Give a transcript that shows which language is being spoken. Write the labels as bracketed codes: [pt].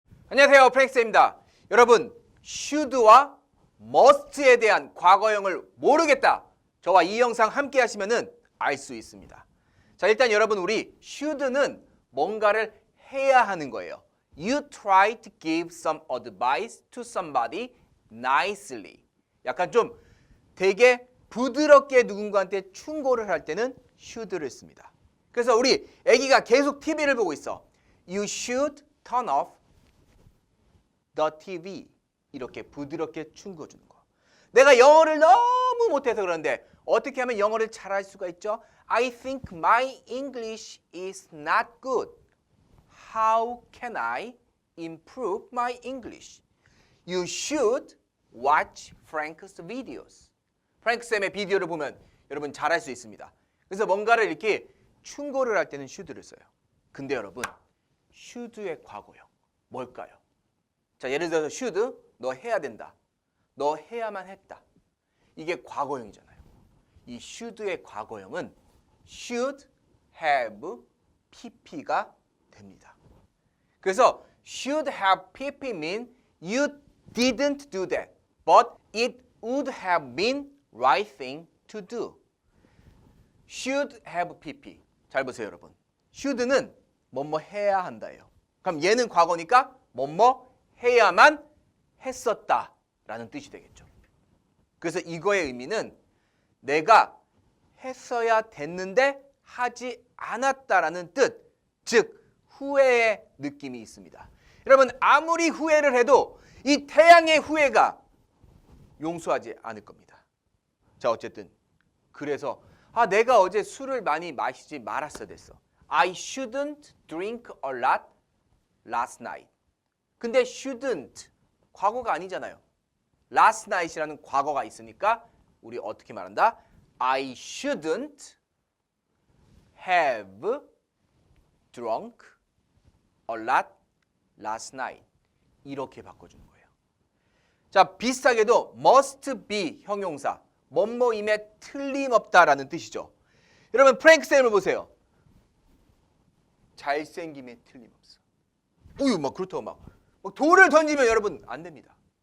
[ko] 안녕하세요, 프랭크쌤입니다. 여러분, should와 must에 대한 과거형을 모르겠다. 저와 이 영상 함께 하시면은 알 수 있습니다. 자, 일단 여러분, 우리 should는 뭔가를 해야 하는 거예요. [en] You try to give some advice to somebody nicely. [ko] 약간 좀 되게 부드럽게 누군가한테 충고를 할 때는 should를 씁니다. 그래서 우리 애기가 계속 TV를 보고 있어. [en] You should turn off the TV. [ko] 이렇게 부드럽게 충고 주는 거. 내가 영어를 너무 못해서 그러는데 어떻게 하면 영어를 잘할 수가 있죠? [en] I think my English is not good. How can I improve my English? You should watch Frank's videos. [ko] 프랭크 쌤의 비디오를 보면 여러분 잘할 수 있습니다. 그래서 뭔가를 이렇게 충고를 할 때는 should를 써요. 근데 여러분, should의 과거형 뭘까요? 자, 예를 들어서 should, 너 해야 된다. 너 해야만 했다. 이게 과거형이잖아요. 이 should의 과거형은 [en] should have pp [ko] 가 됩니다. 그래서 [en] should have pp mean you didn't do that, but it would have been right thing to do. should have pp. [ko] 잘 보세요, 여러분. should는 뭐뭐 해야 한다예요. 그럼 얘는 과거니까 뭐뭐 해야만 했었다라는 뜻이 되겠죠. 그래서 이거의 의미는 내가 했어야 됐는데 하지 않았다라는 뜻, 즉 후회의 느낌이 있습니다. 여러분, 아무리 후회를 해도 이 태양의 후회가 용서하지 않을 겁니다. 자, 어쨌든 그래서 내가 어제 술을 많이 마시지 말았어야 됐어. [en] I shouldn't drink a lot last night. [ko] 근데 shouldn't 과거가 아니잖아요. last night이라는 과거가 있으니까 우리 어떻게 말한다? [en] I shouldn't have drunk a lot last night. [ko] 이렇게 바꿔주는 거예요. 자, 비슷하게도 must be 형용사. 뭐뭐임에 틀림없다라는 뜻이죠. 여러분, 프랭크 쌤을 보세요. 잘생김에 틀림없어. 우유 막 그렇다고 막 돌을 던지면 여러분 안 됩니다.